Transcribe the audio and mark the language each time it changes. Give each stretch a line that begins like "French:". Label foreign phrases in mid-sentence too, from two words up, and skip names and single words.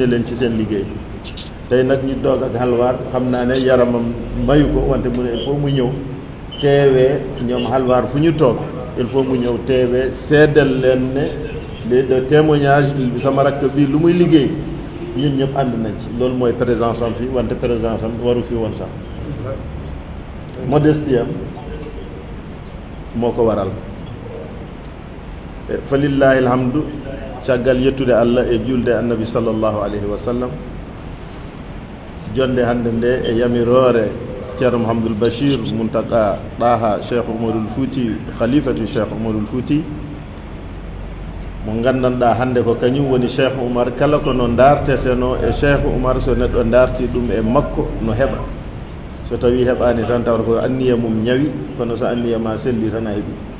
Wolof: leen ci seen liggéey tey nag ñu toog ak Halwaar xam naa ne yaramam mayu ko wante mu ne
French: il faut
Wolof: mu ñëw teewee ñoom Halwaar fu ñu toog
French: il faut
Wolof: mu ñëw teewee seddal leen ne
French: de témoignage
Wolof: bi sama rakk bii lu muy liggéey ñun ñëpp ànd nañ ci loolu mooy présence am fii wante présence am waru fi woon sax modestie am moo ko waral
Arabic: فلله الحمد
Fula: caggal yettude Allah e julde annabi
Arabic: صلى الله عليه وسلم
Fula: jonde hannde nde e yamirore ceerno Mouhamadoul Bachir Muntaka Ɗaha Cheikh Oumarul Fouti khalifatu Cheikh Oumarul Fouti mo gandanɗa hannde ko kañum woni Cheikh Oumar kala ko no darteteno e Cheikh Oumar so neɗɗo darti ɗum e makko no heɓa so tawi heɓani tan tawata ko anniya mum ñawi kono so anniya ma selli tan a heeɓi